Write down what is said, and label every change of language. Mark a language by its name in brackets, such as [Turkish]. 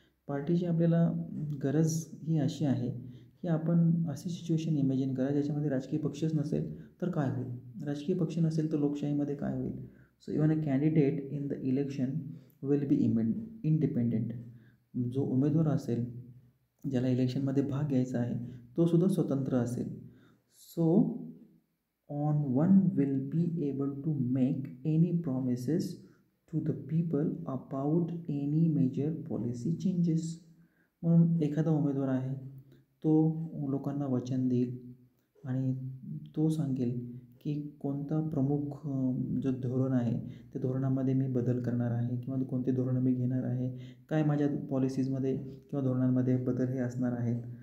[Marathi] पार्टीची आपल्याला गरज ही अशी आहे की आपण अशी सिच्युएशन इमॅजिन करा ज्याच्यामध्ये राजकीय पक्षच नसेल तर काय होईल, राजकीय पक्ष नसेल तर लोकशाहीमध्ये काय होईल. [English] So even a candidate in the election will be independent. [Marathi] जो उमेदवार असेल ज्याला इलेक्शनमध्ये भाग घ्यायचा आहे तो सुद्धा स्वतंत्र असेल. [English] So on one will be able to make any promises to the people about any major policy changes. [Marathi] म्हणून एखादा उमेदवार आहे तो लोकांना वचन देईल आणि तो सांगेल की कोणता प्रमुख जो धोरण आहे त्या धोरणामध्ये मी बदल करणार आहे किंवा कोणते धोरणं मी घेणार आहे, काय माझ्या पॉलिसीजमध्ये किंवा धोरणांमध्ये बदल हे असणार आहेत.